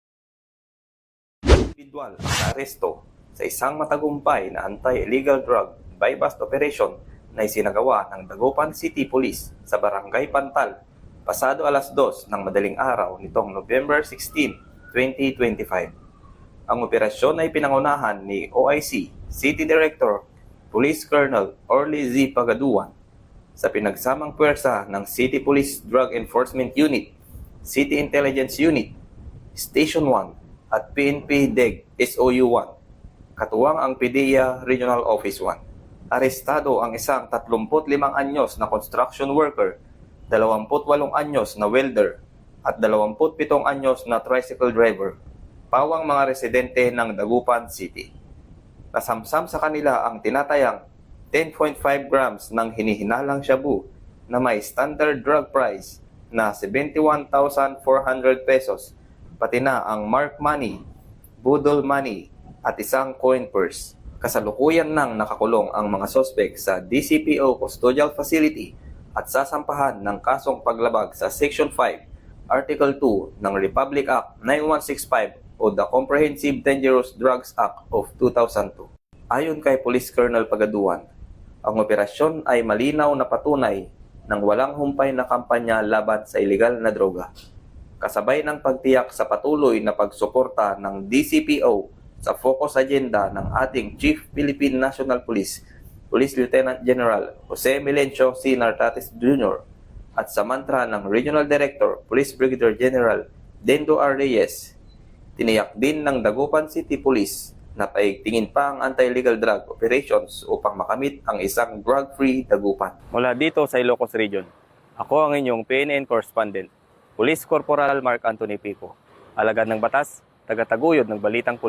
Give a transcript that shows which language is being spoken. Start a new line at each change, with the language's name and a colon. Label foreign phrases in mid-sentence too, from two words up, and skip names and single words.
Filipino: Individual ang naaresto sa isang matagumpay na
English: anti-illegal drug buy-bus operation
Filipino: na isinagawa ng Dagupan City Police sa Barangay Pantal pasado alas 2 ng madaling araw nitong November 16, 2025. Ang operasyon ay pinangunahan ni OIC City Director Police Colonel Orly Z. Pagaduan sa pinagsamang puwersa ng City Police Drug Enforcement Unit, City Intelligence Unit, Station 1 at PNP DEG SOU 1, katuwang ang PDEA Regional Office 1. Arestado ang isang 35 anyos na
English: construction worker,
Filipino: 28 anyos na welder at 27 anyos na
English: tricycle driver,
Filipino: pawang mga residente ng Dagupan City. Nasamsam sa kanila ang tinatayang 10.5 grams ng hinihinalang shabu na may
English: standard drug price
Filipino: na 71,400 pesos, pati na ang
English: mark money, budol money
Filipino: at isang
English: coin purse.
Filipino: Kasalukuyan nang nakakulong ang mga sospek sa DCPO Custodial Facility at sasampahan ng kasong paglabag sa Section 5, Article 2 ng Republic Act 9165 o the Comprehensive Dangerous Drugs Act of 2002. Ayon kay Police Colonel Pagaduan, ang operasyon ay malinaw na patunay ng walang humpay na kampanya laban sa ilegal na droga. Kasabay ng pagtiyak sa patuloy na pagsuporta ng DCPO sa
English: focus agenda
Filipino: ng ating Chief Philippine National Police, Police Lieutenant General Jose Melencio C. Nartates Jr. at sa mantra ng Regional Director, Police Brigadier General Dendo R. Reyes, tiniyak din ng Dagupan City Police na paigtingin pa ang
English: anti-illegal drug operations
Filipino: upang makamit ang isang drug-free Dagupan. Mula dito sa Ilocos Region, ako ang inyong PNN correspondent, Police Corporal Mark Anthony Pico, alagad ng batas, tagataguyod ng balitang pulis.